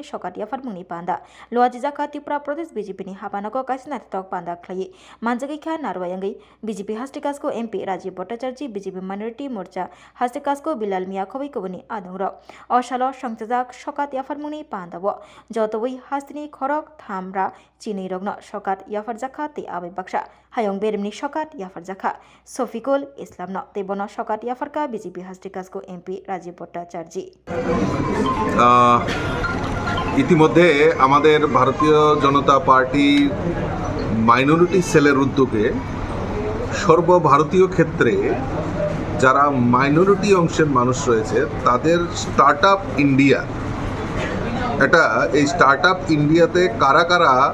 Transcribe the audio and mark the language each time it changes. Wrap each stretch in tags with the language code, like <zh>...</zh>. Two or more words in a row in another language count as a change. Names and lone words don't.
<trp>सकात याफार मुंनि पान्दा लुवाजी जाखा त्रिपुरा प्रदेश बीजेपीनि हाबानगो कासिना तक पान्दा खलायै मानजागैखा नारवायांगै बीजेपी हास्तिकासको एमपी राजीव भट्टाचार्य बीजेपी माइनॉरिटी मोर्चा हास्तिकासको बिलाल मिया खबैकोबनि आदंग्र असालो संजाजाक सकात याफार मुंनि पान्दाव जतवै हास्तिनि खरक थामरा चिनै रग्न सकात याफार जाखा ते आबै बाक्सा हायं बेरमनि सकात याफार जाखा শফিকুল ইসলাম তেবন সকাত ইয়াফারকা বিজেপি হাস্টিকাসকো এমপি রাজীব ভট্টাচার্য</trp> <bn>ইতিমধ্যে আমাদের ভারতীয় জনতা পার্টি মাইনরিটি সেলের উদ্যোগে সর্বভারতীয় ক্ষেত্রে যারা মাইনরিটি অংশের মানুষ রয়েছে তাদের স্টার্টআপ ইন্ডিয়া এই স্টার্টআপ ইন্ডিয়াতে কারা কারা</bn>